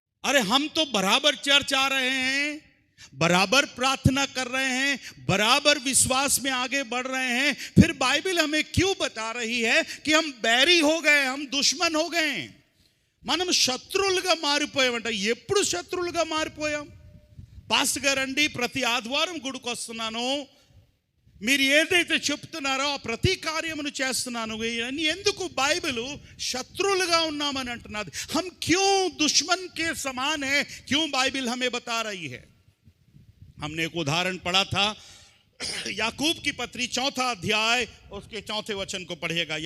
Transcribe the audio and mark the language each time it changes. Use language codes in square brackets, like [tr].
[hi] अरे हम तो बराबर चर्च आ रहे हैं, बराबर प्रार्थना कर रहे हैं, बराबर विश्वास में आगे बढ़ रहे हैं, फिर बाइबल हमें क्यों बता रही है कि हम बैरी हो गए, हम दुश्मन हो गए? [te] మనం శత్రువులుగా మారిపోయామంట. ఎప్పుడు శత్రువులుగా మారిపోయాం? పాస్టర్ గారండి, ప్రతి ఆదివారం గుడికి వస్తున్నాను, మీరు ఏదైతే చెప్తున్నారో ఆ ప్రతి కార్యమును చేస్తున్నాను అని ఎందుకు బైబిల్ శత్రువులుగా ఉన్నామని అంటున్నది? [hi] हम क्यों दुश्मन के समान है? क्यों बाइबल हमें बता रही है? हमने एक उदाहरण पढ़ा था, याकूब की पत्री 4वां अध्याय उसके 4वें वचन को पढ़िएगा।